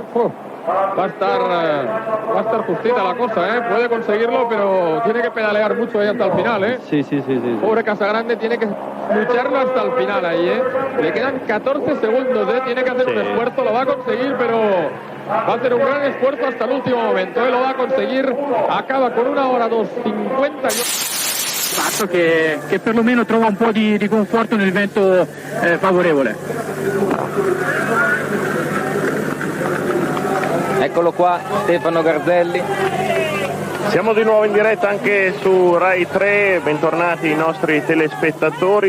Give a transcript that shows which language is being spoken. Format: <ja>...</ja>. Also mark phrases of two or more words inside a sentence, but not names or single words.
<es>Va a estar justita la cosa, puede conseguirlo, pero tiene que pedalear mucho ahí hasta el final, Sí. Pobre Casagrande, tiene que lucharlo hasta el final ahí, Le quedan 14 segundos, tiene que hacer un esfuerzo, lo va a conseguir, pero va a hacer un gran esfuerzo hasta el último momento, lo va a conseguir. Acaba con 1 hora 2:50.</es> <it>Che perlomeno trova un po' di conforto nel vento favorevole. Eccolo qua, Stefano Garzelli. Siamo di nuovo in diretta anche su Rai 3, bentornati i nostri telespettatori.</it>